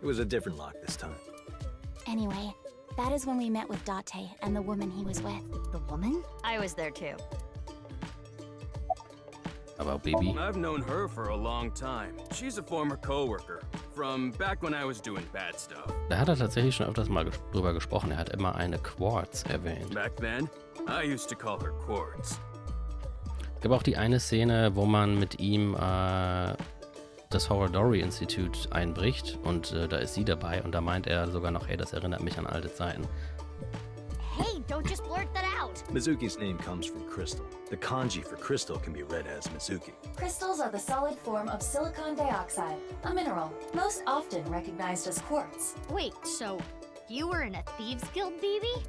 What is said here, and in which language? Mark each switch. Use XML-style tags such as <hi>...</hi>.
<en>It was a different lock this time. Anyway, that is when we met with Date and the woman he was with. The woman? I was there too. About BB? I've known her for a long time. She's a former coworker from back when I was doing bad stuff.</en> <de>Da hat er tatsächlich schon öfters mal drüber gesprochen. Er hat immer eine Quartz erwähnt.</de> <en>Back then, I used to call her Quartz.</en> <de>Es gab auch die eine Szene, wo man mit ihm das Horror-Dory-Institut einbricht und da ist sie dabei und da meint er sogar noch, hey, das erinnert mich an alte Zeiten.</de> <en>Hey, don't just blurt that out. Mizuki's name comes from crystal. The kanji for crystal can be read as Mizuki. Crystals are the solid form of silicon dioxide, a mineral, most often recognized as quartz. Wait, so you were in a Thieves Guild, BB?</en>